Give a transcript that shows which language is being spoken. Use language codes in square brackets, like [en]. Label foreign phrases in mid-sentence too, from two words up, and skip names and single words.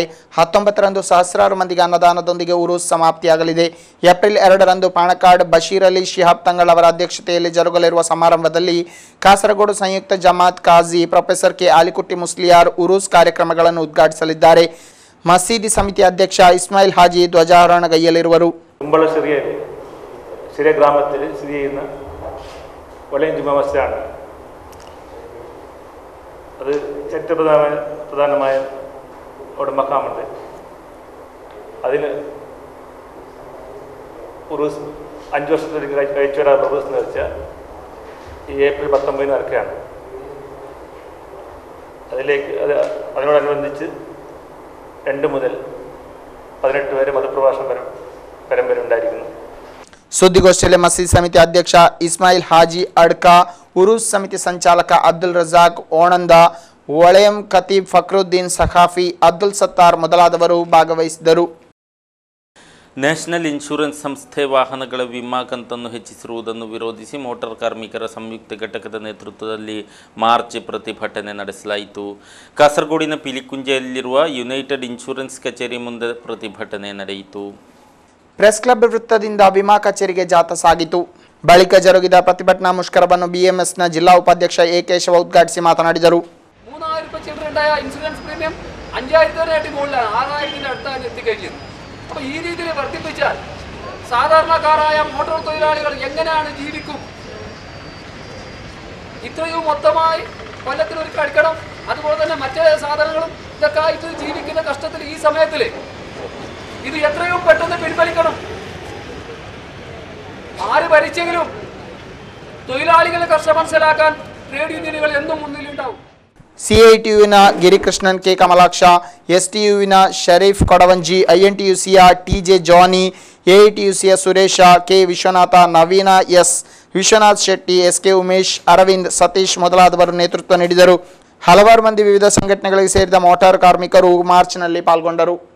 [kn] 19ರಂದು ಸಹಸ್ರಾರು ಮಂದಿಗೆ ಅನ್ನದಾನದೊಂದಿಗೆ ಉರುಸ್ ಸಮಾಪ್ತಿಯಾಗಲಿದೆ. ಏಪ್ರಿಲ್ 2ರಂದು ಪಾಣಕಾಡ್ ಬಶೀರ್ ಅಲಿ ಶಿಹಾಬ್ ತಂಗಳ್ ಅವರ ಅಧ್ಯಕ್ಷತೆಯಲ್ಲಿ ಜರುಗಲಿರುವ ಸಮಾರಂಭದಲ್ಲಿ ಕಾಸರಗೋಡು ಸಂಯುಕ್ತ ಜಮಾತ್ ಕಾಜಿ ಪ್ರೊಫೆಸರ್ ಕೆ ಆಲಿಕುಟ್ಟಿ ಮುಸ್ಲಿಯಾರ್ ಉರುಸ್ ಕಾರ್ಯಕ್ರಮಗಳನ್ನು ಉದ್ಘಾಟಿಸಲಿದ್ದಾರೆ. ಮಸೀದಿ ಸಮಿತಿ ಅಧ್ಯಕ್ಷ ಇಸ್ಮಾಯಿಲ್ ಹಾಜಿ ಧ್ವಜಾರೋಹಣಗೈಯಲಿರುವರು. [ml] സിറിയ ഗ്രാമത്തിൽ സ്ഥിതി ചെയ്യുന്ന വളയം ജുമാ മസ്ജിദാണ്. അത് ചരിത്രപ്രധാനമായ അവിടെ മക്കാമുണ്ട്. അതിന് ഉറൂസ് 5 വർഷത്തേക്ക് കഴിച്ചു വരാറുള്ള ഉറൂസ് എന്ന് വെച്ചാൽ ഈ ഏപ്രിൽ 19 നടക്കുകയാണ്. അതിനോടനുബന്ധിച്ച് 2 മുതൽ 18 വരെ മതപ്രഭാഷണ പരമ്പര ഉണ്ടായിരിക്കുന്നു. [kn] ಸುದ್ದಿಗೋಷ್ಠಿಯಲ್ಲಿ ಮಸೀದ್ ಸಮಿತಿ ಅಧ್ಯಕ್ಷ ಇಸ್ಮಾಯಿಲ್ ಹಾಜಿ ಅಡ್ಕಾ, ಉರೂಸ್ ಸಮಿತಿ ಸಂಚಾಲಕ ಅಬ್ದುಲ್ ರಜಾಕ್ ಓಣಂದ, ಒಳೆಯಂ ಖತೀಬ್ ಫಕ್ರುದ್ದೀನ್ ಸಖಾಫಿ, ಅಬ್ದುಲ್ ಸತ್ತಾರ್ ಮೊದಲಾದವರು ಭಾಗವಹಿಸಿದರು. ನ್ಯಾಷನಲ್ ಇನ್ಶೂರೆನ್ಸ್ ಸಂಸ್ಥೆ ವಾಹನಗಳ ವಿಮಾ ಕಂತನ್ನು ಹೆಚ್ಚಿಸಿರುವುದನ್ನು ವಿರೋಧಿಸಿ ಮೋಟಾರ್ ಕಾರ್ಮಿಕರ ಸಂಯುಕ್ತ ಘಟಕದ ನೇತೃತ್ವದಲ್ಲಿ ಮಾರ್ಚ್ ಪ್ರತಿಭಟನೆ ನಡೆಸಲಾಯಿತು. ಕಾಸರಗೋಡಿನ ಪಿಲಿಕುಂಜೆಯಲ್ಲಿರುವ ಯುನೈಟೆಡ್ ಇನ್ಶೂರೆನ್ಸ್ ಕಚೇರಿ ಮುಂದೆ ಪ್ರತಿಭಟನೆ ನಡೆಯಿತು. [en] press club [kn] ವೃತ್ತದಿಂದ ವಿಮಾ ಕಚೇರಿಗೆ ಜಾಥಾ ಸಾಗಿತು. ಬಳಿಕ ಜರುಗಿದ ಪ್ರತಿಭಟನಾ ಮುಷ್ಕರವನ್ನು BMSನ ಜಿಲ್ಲಾ ಉಪಾಧ್ಯಕ್ಷ A ಕೇಶವ ಉದ್ಘಾಟಿಸಿ ಮಾತನಾಡಿದರು. [ml] 3000 രൂപ ചില്ലറയുണ്ടായ ഇൻഷുറൻസ് പ്രീമിയം 5000 മുകളിലാണ്, 6000 അടുത്താണ് എത്തിക്കഴിഞ്ഞത്. അപ്പോൾ ഈ രീതിയിൽ വർദ്ധിപ്പിച്ചാൽ സാധാരണക്കാരായ മോട്ടോർ തൊഴിലാളികൾ എങ്ങനെയാണ് ജീവിക്കും? ഇത്രയും മൊത്തമായി കൊല്ലത്തിൽ ഒരു കടിക്കണം, അതുപോലെ തന്നെ മറ്റേ സാധനങ്ങളും ഇതൊക്കെ ആയിട്ട് ജീവിക്കുന്ന കഷ്ടത്തിൽ ഈ സമയത്തിൽ ഇത് എത്രയും പെട്ടെന്ന് പിൻവലിക്കണം. ആര് ഭരിച്ചെങ്കിലും തൊഴിലാളികളെ കഷ്ടം മനസ്സിലാക്കാൻ [en] trade unions [ml] എന്നും മുന്നിലുണ്ടാവും. [kn] CITUವಿನ ಗಿರಿಕೃಷ್ಣನ್ K ಕಮಲಾಕ್ಷ, STUವಿನ ಶರೀಫ್ ಕೊಡವಂಜಿ, INTUCಯ TJ ಜಾನಿ, AITUCಯ ಸುರೇಶ K ವಿಶ್ವನಾಥ, ನವೀನ S ವಿಶ್ವನಾಥ್ ಶೆಟ್ಟಿ, SK ಉಮೇಶ್, ಅರವಿಂದ್, ಸತೀಶ್ ಮೊದಲಾದವರು ನೇತೃತ್ವ ನೀಡಿದರು. ಹಲವಾರು ಮಂದಿ ವಿವಿಧ ಸಂಘಟನೆಗಳಿಗೆ ಸೇರಿದ ಮೋಟಾರ್ ಕಾರ್ಮಿಕರು ಮಾರ್ಚ್ನಲ್ಲಿ ಪಾಲ್ಗೊಂಡರು.